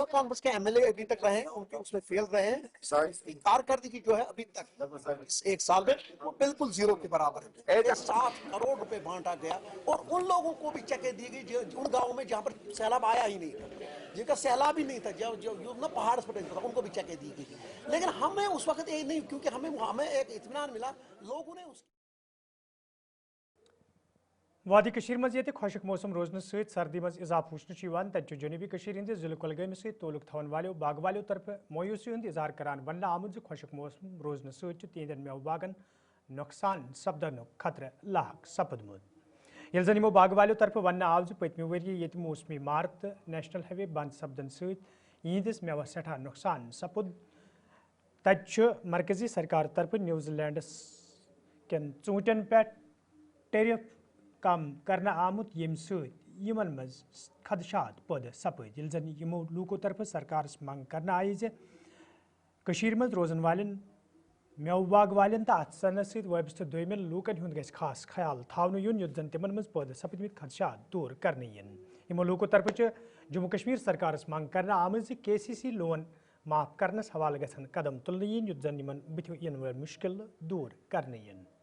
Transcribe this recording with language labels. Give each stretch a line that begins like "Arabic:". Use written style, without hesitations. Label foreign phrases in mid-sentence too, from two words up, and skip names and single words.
Urdu: کانفرنس کے MLA ابھی تک رہے ان کے اس میں فیل رہے ہیں کارکردگی جو ہے ابھی تک اس 1 سال میں وہ بالکل زیرو کے برابر ہے 7 کروڑ روپے بانٹا گیا اور ان لوگوں کو بھی چیکیں دی گئی ان گاؤں میں جہاں پر سیلاب آیا ہی نہیں تھا جن کا سیلاب ہی نہیں تھا جو نا پہاڑ پر ان کو بھی چیکیں دی گئی لیکن ہمیں اس وقت یہ نہیں کیونکہ ہمیں ایک اطمینان ملا لوگوں نے اس
Kashmiri: وادی کشیر مز یہ خشک موسم روزن ست سردی مز اضافہ وچھن تت جنوبی کشیر ہندس ضلع کلگام ست تعلق تھون والو باغ والو طرف مویوسی ہند اظہار کران ون آمت خشک موسم روزن ست تہندین میوہ باغن نقصان سپدن خطرہ لاحق سپدمت یل زن یمو باغ والو طرف ون آو پتمہ وری یہ موسمی مار تو نیشنل ہائی وے بند سپدن ستس میوہ سٹھا نقصان سپد تت مرکزی سرکار طرف نیوزی لینڈس کن ژوٗنٛٹھٮ۪ن پٮ۪ٹھ ٹیرف کم کرنا آمت یم یمن مز خدشات پٲدٕ سپد یل زن یمو لوکو طرف سرکارس منگ کرنا آئی کشیر مز روزن والن میوہ باغ والن تو ات سنس ست وابستہ دویمن لوکن ہند گژھِ خاص خیال تھاونہٕ یُن یُتھ زن تمن مز پٲدٕ سپدمٕتۍ خدشات دور کرنہٕ ین یمو لوکو طرف جموں کشمیر سرکارس منگ کرنا آمٕژ KCC لون معاف کرنس حوالہ گژھن قدم تلنہٕ ین یُتھ زن یمن بٕتھِ ین وٲلۍ مشکل دور کرنہٕ ین